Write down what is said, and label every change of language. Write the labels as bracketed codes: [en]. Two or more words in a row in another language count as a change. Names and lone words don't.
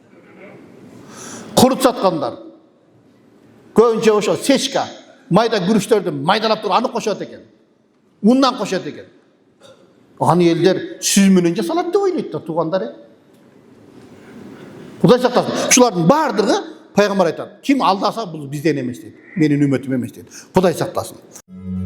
[ky] Курут саткандар көбүнчө ошо сечка, майда гүрүчтөрдү майдалап туруп аны кошот экен. Ундан кошот экен. Аны элдер сүз менен жасалат деп ойлойт да туугандар. Кудай сактасын. Ушулардын баардыгы [kk] Пайғамбар айтады, кім алдаса бұл бізден емес дейді, менің үмметім емес дейді. Құдай сақтасын.